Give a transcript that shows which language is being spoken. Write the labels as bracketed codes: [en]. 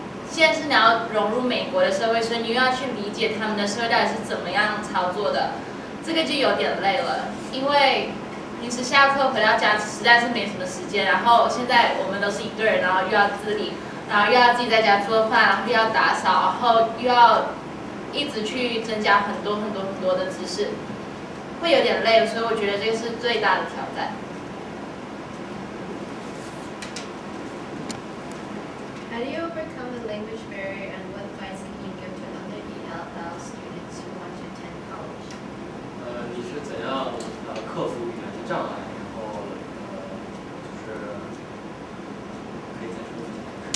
[zh] 现在是你要融入美国的社会，所以你又要去理解他们的社会到底是怎么样操作的，这个就有点累了，因为平时下课回到家实在是没什么时间，然后现在我们都是一对人，然后又要自理，然后又要自己在家做饭，然后又要打扫，然后又要一直去增加很多的知识，会有点累，所以我觉得这个是最大的挑战。 [en] How do you overcome the language barrier, and what advice can you give to other ELL students who want to attend college? [zh] 你是怎样克服语言的障碍？然后就是可以再说一下。